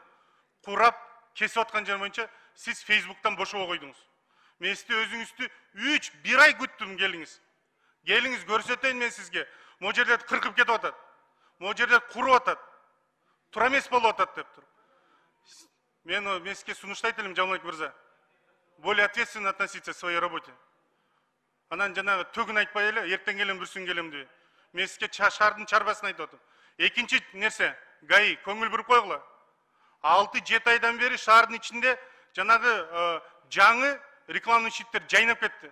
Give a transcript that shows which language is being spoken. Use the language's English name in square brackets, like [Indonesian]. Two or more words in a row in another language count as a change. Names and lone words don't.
[Kyrgyz] Курап кесип аткан жер боюнча сиз Facebook'тан бошоп койдуңуз. Мен сизди өзүңүздү 1 ай күттүм, келиңиз. Келиңиз көрсөтөйүн мен сизге. Могу жерде кыркып кетип атат. Могу жерде куруп атат. Тура эмес болуп атат деп туруп. Мен сизге сунуштайт элем, Жамалбек мырза. [Russian] Более ответственно относиться к своей работе. [Kyrgyz] Анан жанагы төгүн айтпай эле, эртең келем, бүрсүн келем деп. Мен сизге шаардын чарбасын айтып атам. Экинчи нерсе, ГАИ көңүл буруп койгула. 6-7 айдан бери шаардын ичинде жанагы жаңы рекламный щиттер жайнап кетти.